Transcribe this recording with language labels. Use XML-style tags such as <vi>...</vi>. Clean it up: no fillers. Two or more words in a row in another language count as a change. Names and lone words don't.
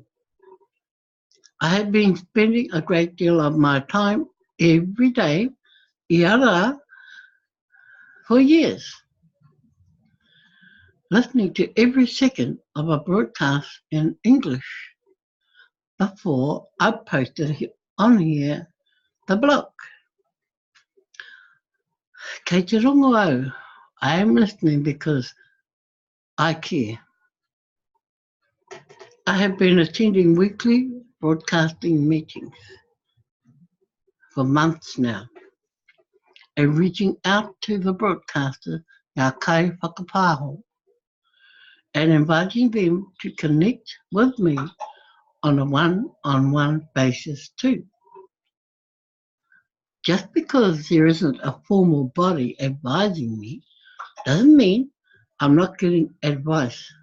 <en>I have been spending a great deal of my time every day, iara, for years, listening to every second of a broadcast in English before I posted on here the blog.</en> <mi>Kei te rongo au,</mi> <en>I am listening because I care. I have been attending weekly broadcasting meetings for months now and reaching out to the broadcaster,</en> <mi>ngā kai whakapāho,</mi> <en>and inviting them to connect with me on a one-on-one basis too. Just because there isn't a formal body advising me doesn't mean I'm not getting advice.</en>